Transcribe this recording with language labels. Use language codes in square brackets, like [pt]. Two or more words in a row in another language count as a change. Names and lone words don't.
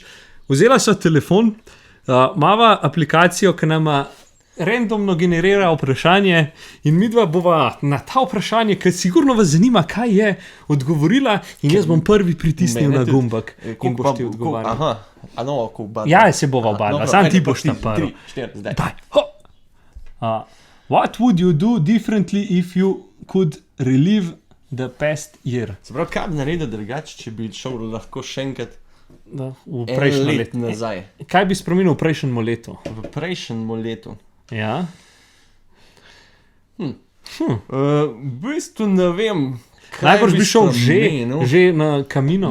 [sl] Vzela sva telefon, mava aplikacijo, ki nama randomno generira vprašanje in midva bova na ta vprašanje, ki sigurno vas zanima, kaj je, odgovorila in jaz bom prvi pritisnil na gumbek in boš ti odgovarjal. Aha, Ja, se bova obadla, sam ti boš na prvi. 3, 4, zdaj. Daj. [en] What would you do differently if you could relive the past year? [sl] Se pravi, kaj bi naredil drugače, če bi šel lahko še enkrat V prejšnjem letu nazaj? Kaj bi spremenil v prejšnjem letu? V prejšnjem letu? Ja. V bistvu ne vem. Najbrž bi šel že na Camino?